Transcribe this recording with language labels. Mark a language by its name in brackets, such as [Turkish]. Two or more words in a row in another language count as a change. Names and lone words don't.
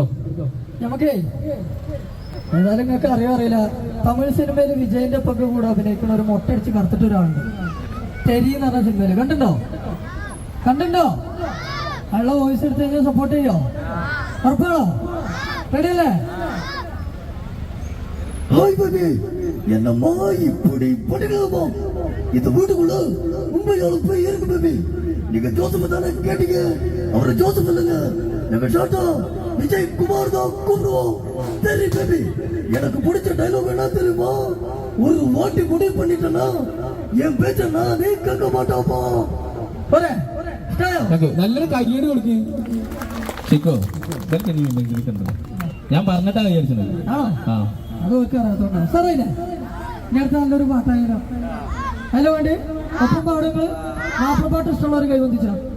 [Malayalam] നമുക്കേ ഏതായാലും നിങ്ങൾക്ക് അറിയില്ല, തമിഴ് സിനിമയിൽ വിജയന്റെ ഒപ്പൊക്കെ കൂടെ അഭിനയിക്കുന്ന ഒരു മൊട്ടടിച്ച് കറുത്തിട്ട് ഒരാളുണ്ട്. തെരി എന്ന് പറഞ്ഞ സിനിമയില് കണ്ടിട്ടുണ്ടോ? അയാളെ വോയിസ് എടുത്ത് കഴിഞ്ഞാൽ സപ്പോർട്ട് ചെയ്യോ? ഉറപ്പാണോ? റെഡി അല്ലേ? [Tamil] என்னம்மா இப்படி படிக்கலாமா? இந்த வீட்டுக்குள்ள உண்மையாலும் போய் இருக்கு பேபி. நீங்க ஜோசப் தானே கேட்டீங்க? அவரை ஜோசப் இல்லைங்க, நாங்க ஷார்ட்டா விஜய் குமார் தான் கூப்பிடுவோம். சரி பேபி, எனக்கு பிடிச்ச டைலாக் என்ன தெரியுமா? ஒரு வாட்டி முடிவு பண்ணிட்டேன்னா என் பேச்ச நானே கேட்க மாட்டாப்பா. [Malayalam] നല്ലൊരു കയ്യടി കൊടുക്കും. ചിക്കോ ഞാൻ പറഞ്ഞിട്ടാ വിചാരിച്ചത്. അത് അറിയാത്തോണ്ടാ സാറേ. ഇനി അടുത്ത നല്ലൊരു പാട്ടായാലോ? അതിന് വേണ്ടി ഒപ്പം പാടുകൾ മാപ്പിളപ്പാട്ട് ഇഷ്ടമുള്ളവർ കൈവന്തിച്ചോ.